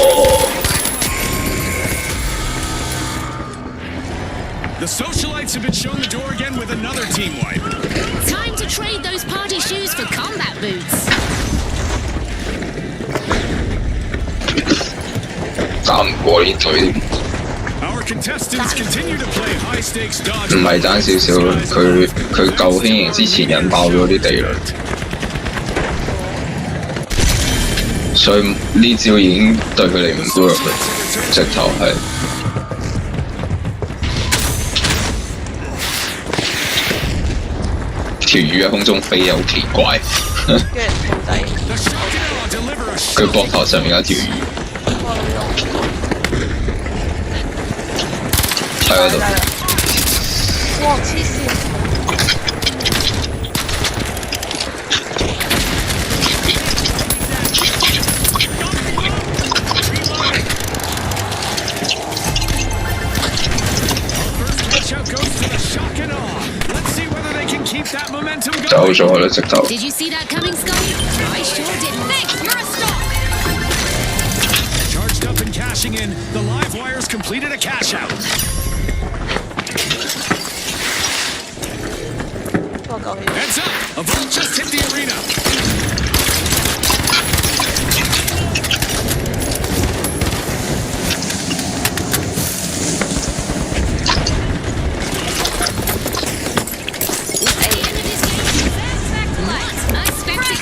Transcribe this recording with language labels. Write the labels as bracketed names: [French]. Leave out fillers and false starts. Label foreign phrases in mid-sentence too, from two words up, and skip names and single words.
[English] The socialites have been shown the door again with another team wipe. Time to trade those party shoes for combat boots. [Cantonese] 打唔過呢隊， [English] Our contestants continue to play high stakes dodge. [Cantonese] 唔係爭少少，佢夠輕盈之前引爆咗啲地雷，所以呢招已經對佢哋唔 work 啦，直頭係。條魚喺空中飛又好奇怪，跟住兔仔， [English] The shock and awe deliver a [Cantonese] 佢膊頭上面有一條魚哇喺嗰度，哇黐線！ [English] Catch out goes to the shock and awe. Let's see whether they can keep that momentum [Cantonese] 走 [English] going. [Cantonese] 咗啦直頭。 [English] Did you see that coming, Scully? I sure didn't. Thanks, you're a star. Charged up and cashing in, the live wires completed a cash out. [Cantonese] 不過夠氣。 [English] Heads up! A vault just hit the arena. What a spectacle.